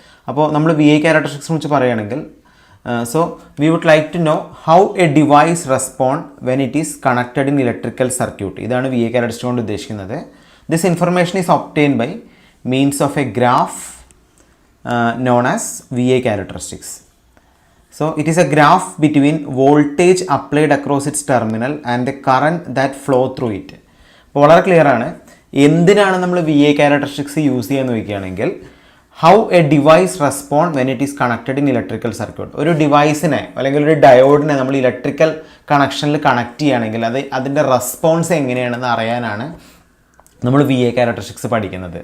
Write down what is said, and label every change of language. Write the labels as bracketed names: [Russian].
[Malayalam] അപ്പോൾ നമ്മൾ VI characteristics കുറിച്ച് പറയുകയാണെങ്കിൽ [English] So we would like to know how a device respond when it is connected in electrical circuit. [Malayalam] ഇതാണ് VI characteristics കൊണ്ട് ഉദ്ദേശിക്കുന്നത്. [English] This information is obtain by means of a graph known as VI characteristics. So it is a graph between voltage applied across its terminal and the current that flow through it. [Malayalam] അപ്പോൾ വളരെ clear ആണ് എന്തിനാണ് നമ്മൾ VI characteristics use ചെയ്യാന്ന് ചോദിക്കുകയാണെങ്കിൽ [English] How a device respond when it is connected in electrical circuit. [Malayalam] ഒരു ഡിവൈസിനെ അല്ലെങ്കിൽ ഒരു ഡയോഡിനെ നമ്മൾ ഇലക്ട്രിക്കൽ കണക്ഷനിൽ കണക്ട് ചെയ്യുകയാണെങ്കിൽ അതിൻ്റെ റെസ്പോൺസ് എങ്ങനെയാണെന്ന് അറിയാനാണ് നമ്മൾ VI ക്യാരക്ടറിസ്റ്റിക്സ് പഠിക്കുന്നത്.